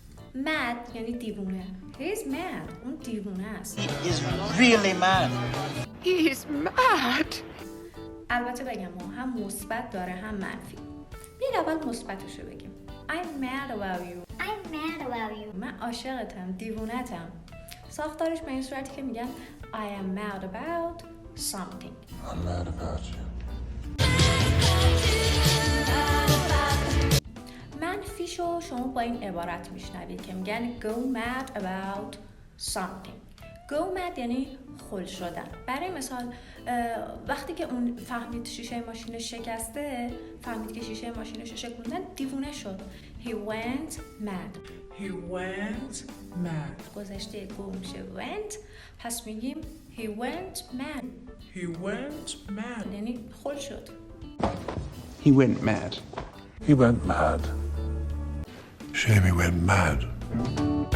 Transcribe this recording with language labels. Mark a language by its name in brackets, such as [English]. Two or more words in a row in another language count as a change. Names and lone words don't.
[Persian] mad یعنی دیوونه. [English] He is mad. [Persian] اون دیوونه است. [English] He is really mad. He is mad. [Persian] البته بگم هم مثبت داره هم منفی. بیاید اول مثبتش رو بگیم. [English] I'm mad about you. I'm mad about you. [Persian] من عاشقتم، دیوونتم. ساختارش به این صورتی که میگن [English] I am mad about something. I'm mad about you. [Persian] منفیشو شما با این عبارت میشنوید که میگن [English] go mad about something. go mad [Persian] یعنی خل شدن. برای مثال وقتی که اون فهمید شیشه ماشینش شکسته، فهمید که شیشه ماشینش شکوندن، دیوونه شد. [English] He went mad. He went mad. [Persian] گذشته go میشه went، پس میگیم [English] he went mad. He went mad. [Persian] یعنی خل شد. [English] He went mad. He went mad. Shame he went mad.